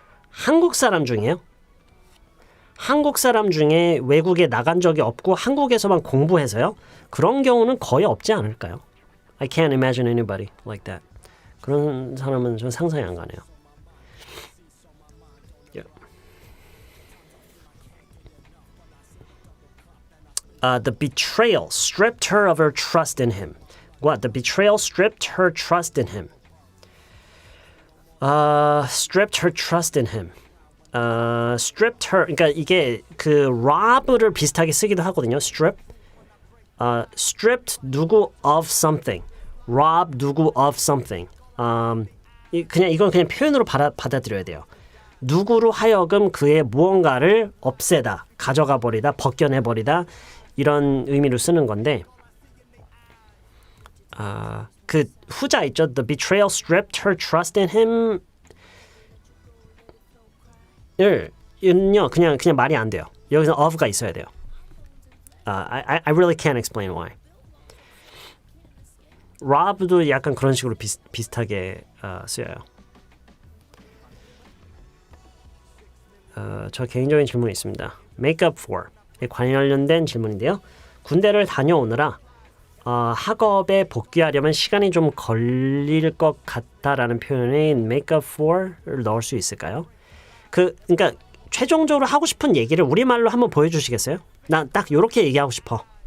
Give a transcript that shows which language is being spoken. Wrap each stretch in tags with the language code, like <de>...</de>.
<ko>한국 사람 중에요? 한국 사람 중에 외국에 나간 적이 없고 한국에서만 공부해서요? 그런 경우는 거의 없지 않을까요?</ko> <en>I can't imagine anybody like that.</en> <ko>그런 사람은 전 상상이 안 가네요.</ko> <en>Yeah. The betrayal stripped her of her trust in him. What? The betrayal stripped her trust in him. Stripped her trust in him. Stripped her.</en> <ko>그러니까 이게 그 rob를 비슷하게 쓰기도 하거든요.</ko> <en>Strip. Stripped</en> <ko>누구</ko> <en>of something. Rob 누구 of something.</en> <ko>이건 그냥 표현으로 받아들여야 돼요. 누구로 하여금 그의 무언가를 없애다, 가져가 버리다, 벗겨내 버리다 이런 의미로 쓰는 건데. 그 후자 있죠.</ko> <en>The betrayal stripped her trust in him.</en> <ko>이는요 그냥 말이 안 돼요. 여기서 of가 있어야 돼요.</ko> <en>I really can't explain why.</en> <ko>rob도 약간 그런 식으로 비슷하게 쓰여요. 저 개인적인 질문이 있습니다. Make up for에 관련된 질문인데요. 군대를 다녀오느라 학업에 복귀하려면 시간이 좀 걸릴 것 같다라는 표현인 make up for를 넣을 수 있을까요? 그러니까 최종적으로 하고 싶은 얘기를 우리말로 한번 보여주시겠어요? 나 딱 이렇게 얘기하고 싶어.</ko>